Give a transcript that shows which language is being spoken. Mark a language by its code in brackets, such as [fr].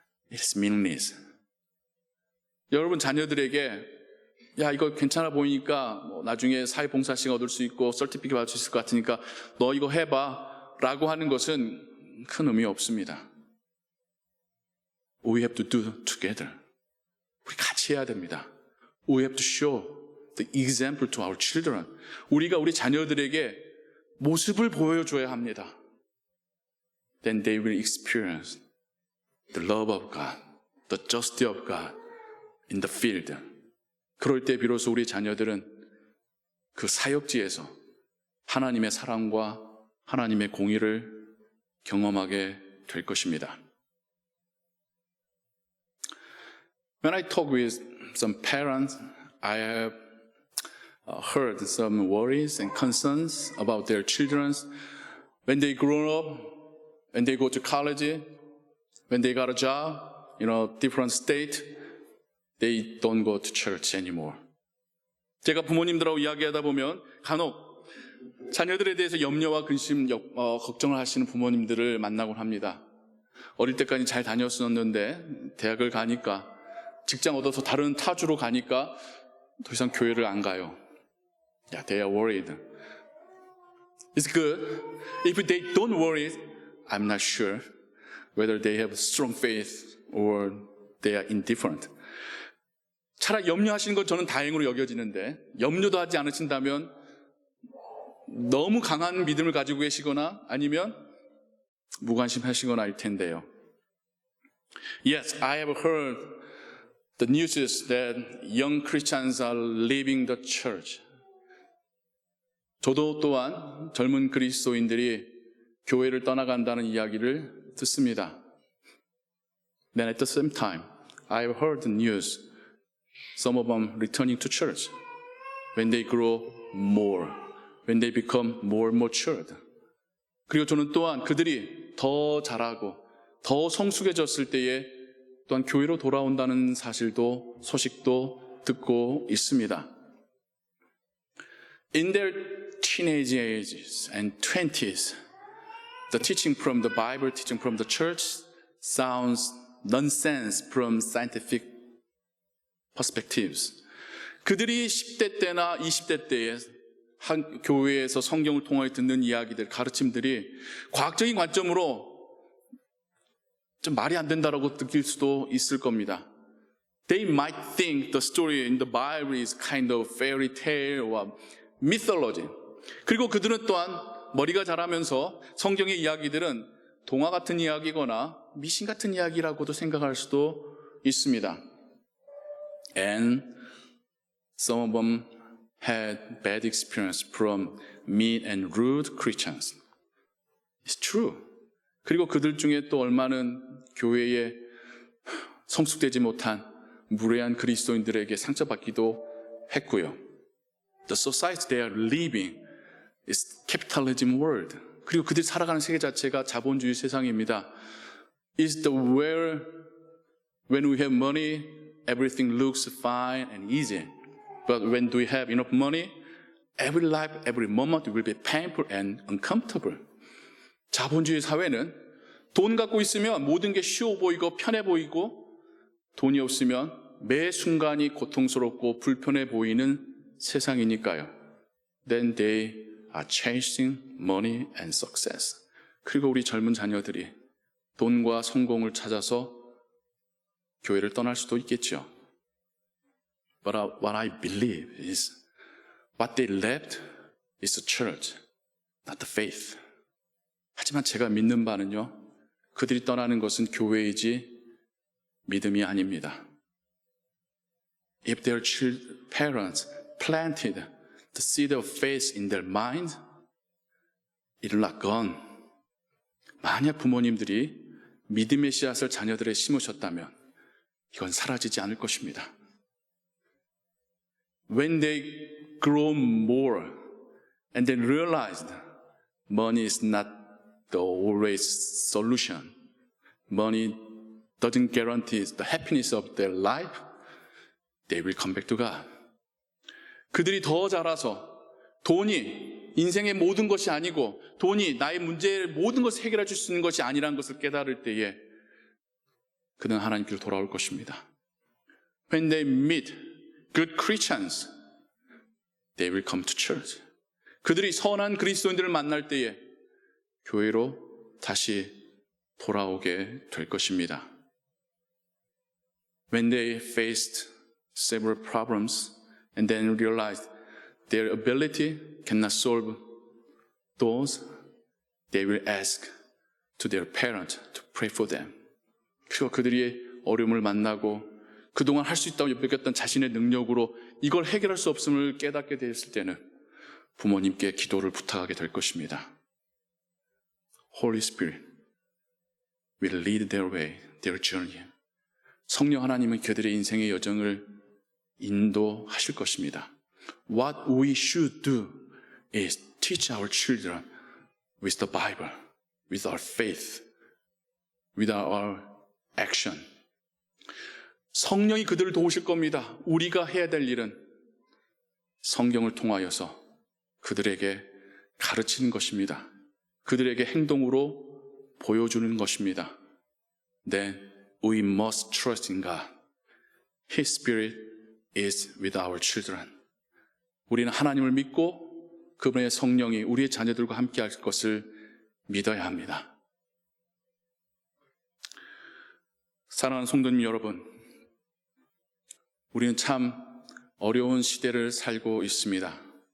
[en] It's meaningless. [ko] 여러분 자녀들에게 야 이거 괜찮아 보이니까 나중에 사회봉사시간 얻을 수 있고 서티피케이트 받을 수 있을 것 같으니까 너 이거 해봐 라고 하는 것은 큰 의미 없습니다. [en] We have to do together. [ko] 우리 같이 해야 됩니다. [en] We have to show the example to our children. [ko] 우리가 우리 자녀들에게 모습을 보여줘야 합니다. [en] Then they will experience the love of God, the justice of God in the field. [ko] 그럴 때 비로소 우리 자녀들은 그 사역지에서 하나님의 사랑과 하나님의 공의를 경험하게 될 것입니다. [en] When I talk with some parents, I have heard some worries and concerns about their children. When they grow up, when they go to college, when they got a job, different state, they don't go to church anymore. [ko] 제가 부모님들하고 이야기하다 보면 간혹 자녀들에 대해서 염려와 근심, 걱정을 하시는 부모님들을 만나곤 합니다. 어릴 때까지 잘 다녔었는데 대학을 가니까 직장 얻어서 다른 타주로 가니까 더 이상 교회를 안 가요. [en] Yeah, they are worried. It's good. If they don't worry, I'm not sure whether they have strong faith or they are indifferent. [ko] 차라리 염려하시는 건 저는 다행으로 여겨지는데 염려도 하지 않으신다면 너무 강한 믿음을 가지고 계시거나 아니면 무관심하시거나 할 텐데요. [en] Yes, I have heard the news that young Christians are leaving the church. [ko] 저도 또한 젊은 그리스도인들이 교회를 떠나간다는 이야기를 듣습니다. [en] Then at the same time, I have heard the news, some of them returning to church when they grow more, when they become more matured. [ko] 그리고 저는 또한 그들이 더 자라고 더 성숙해졌을 때에 또한 교회로 돌아온다는 사실도 소식도 듣고 있습니다. [en] In their teenage ages and 20s, the teaching from the Bible, teaching from the church sounds nonsense from scientific perspectives. [ko] 그들이 10대 때나 20대 때에 한 교회에서 성경을 통하여 듣는 이야기들, 가르침들이 과학적인 관점으로 좀 말이 안 된다라고 느낄 수도 있을 겁니다. [en] They might think the story in the Bible is kind of fairy tale or mythology. [ko] 그리고 그들은 또한 머리가 자라면서 성경의 이야기들은 동화 같은 이야기거나 미신 같은 이야기라고도 생각할 수도 있습니다. [en] And some of them had bad experience from mean and rude Christians. It's true. [ko] 그리고 그들 중에 또 얼마는 교회에 성숙되지 못한 무례한 그리스도인들에게 상처받기도 했고요. [en] The society they are living is capitalism world. [ko] 그리고 그들이 살아가는 세계 자체가 자본주의 세상입니다. [en] Is the where when we have money, everything looks fine and easy. But when we have enough money, every life, every moment will be painful and uncomfortable. [ko] 자본주의 사회는 돈 갖고 있으면 모든 게 쉬워 보이고 편해 보이고 돈이 없으면 매 순간이 고통스럽고 불편해 보이는 세상이니까요. [en] then they are chasing money and success. [ko] 그리고 우리 젊은 자녀들이 돈과 성공을 찾아서 교회를 떠날 수도 있겠죠. [en] But what I believe is what they left is the church, not the faith. [ko] 하지만 제가 믿는 바는요, 그들이 떠나는 것은 교회이지 믿음이 아닙니다. [en] If their parents planted the seed of faith in their mind, it will not gone. [ko] 만약 부모님들이 믿음의 씨앗을 자녀들에 심으셨다면 이건 사라지지 않을 것입니다. [en] When they grow more and then realized money is not the always solution, money doesn't guarantee the happiness of their life, they will come back to God. [ko] 그들이 더 자라서 돈이 인생의 모든 것이 아니고 돈이 나의 문제의 모든 것을 해결해 줄 수 있는 것이 아니라는 것을 깨달을 때에 그는 하나님께로 돌아올 것입니다. [en] When they meet good Christians, they will come to church. [ko] 그들이 선한 그리스도인들을 만날 때에 교회로 다시 돌아오게 될 것입니다. [en] When they faced several problems and then realized their ability cannot solve those, they will ask to their parents to pray for them. [ko] 그리고 그들이 어려움을 만나고 그동안 할 수 있다고 여겼던 자신의 능력으로 이걸 해결할 수 없음을 깨닫게 되었을 때는 부모님께 기도를 부탁하게 될 것입니다. [en] Holy Spirit will lead their way, their journey. [ko] 성령 하나님은 그들의 인생의 여정을 인도하실 것입니다. [en] What we should do is teach our children with the Bible, with our faith, with our action. [ko] 성령이 그들을 도우실 겁니다. 우리가 해야 될 일은 성경을 통하여서 그들에게 가르치는 것입니다. 그들에게 행동으로 보여주는 것입니다. [en] Then we must trust in God. His Spirit is with our children. [ko] 우리는 하나님을 믿고 그분의 성령이 우리의 자녀들과 함께 할 것을 믿어야 합니다. 사랑하는 성도님 여러분, 우리는 참 어려운 시대를 살고 있습니다.